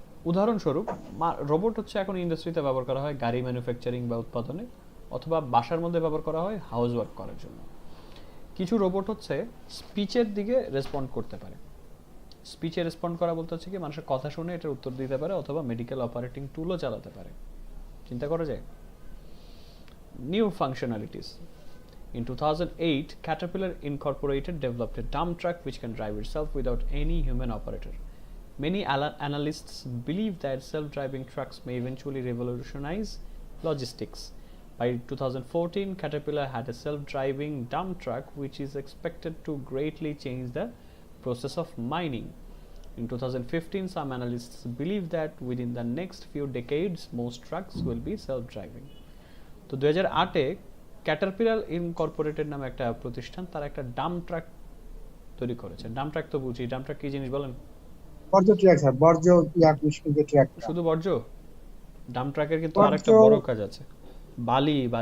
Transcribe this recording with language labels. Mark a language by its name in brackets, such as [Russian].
[Bangla] উদাহরণস্বরূপ, রোবট হচ্ছে এখন ইন্ডাস্ট্রিতে ব্যবহার করা হয় গাড়ি ম্যানুফ্যাকচারিং বা উৎপাদনে, অথবা বাসার মধ্যে ব্যবহার করা হয় হাউস ওয়ার্ক করার জন্য। কিছু রোবট হচ্ছে স্পিচের দিকে রেসপন্ড করতে পারে। স্পিচে রেসপন্ড করা বলতে হচ্ছে কি, মানুষের কথা শুনে এটার উত্তর দিতে পারে অথবা মেডিকেল অপারেটিং টুলও চালাতে পারে। চিন্তা করা যায়। New functionalities. [English] In 2008, Caterpillar Incorporated developed a dump truck which can drive itself without any human operator. Many analysts believe that self-driving trucks may eventually revolutionize logistics. By 2014, Caterpillar had a self-driving dump truck which is expected to greatly change the process of mining. In 2015, some analysts believe that within the next few decades, most trucks will be self-driving. [Bangla] তো 2008-এ Caterpillar Incorporated নামে একটা প্রতিষ্ঠান, তারা একটা dump truck তৈরি করেছে। Dump truck তো বুঝি, ডাম্প ট্রাক কি জিনিস বলেন? বর্জ্য ট্রাক স্যার, বর্জ্য ট্রাক। শুধু বর্জ্য? ডাম্প ট্রাকের কিন্তু আরেকটা বড় কাজ আছে, বালি